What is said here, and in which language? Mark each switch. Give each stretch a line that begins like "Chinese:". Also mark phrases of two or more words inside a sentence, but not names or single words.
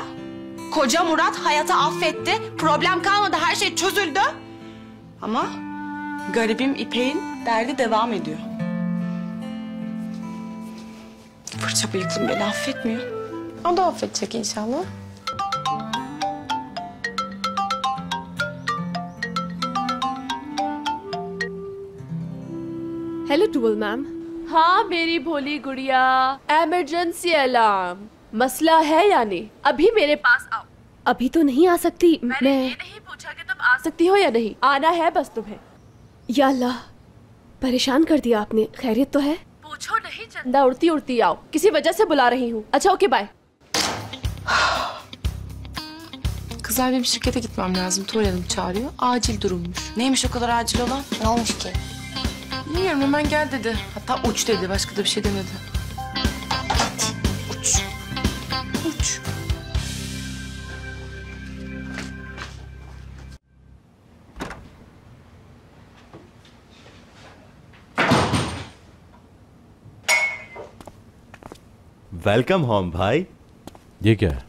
Turkish: Koca Murat Hayat'ı affetti. Problem kalmadı. Her şey çözüldü. Ama garibim İpek'in derdi devam ediyor. Fırça bıyıklım beni affetmiyor. O da affedecek inşallah.
Hindi: हेलो टूवल मैम। हाँ मेरी भोली गुड़िया,
English: emergency alarm.
Hindi: मसला है या नहीं? अभी मेरे पास आओ। अभी तो नहीं आ सकती। मैंने ये नहीं पूछा कि तुम आ सकती हो या नहीं, आना है बस तुम्हें।
Arabic: يا الله,
Hindi: परेशान कर दिया आपने। खैरियत तो है? पूछो नहीं चंदा, उड़ती उड़ती आओ, किसी वजह से बुला रही हूँ। अच्छा
English: okay bye.
Turkish: Kızlar benim şirkete gitmem lazım. Tuval Hanım çağırıyor. Acil durummuş. Neymiş o kadar acil olan? Ne olmuş ki? Bilmiyorum, hemen gel dedi. Hatta uç dedi. Başka da bir şey demedi. Uç. Uç.
English: welcome home
Hindi: भाई। ये क्या है?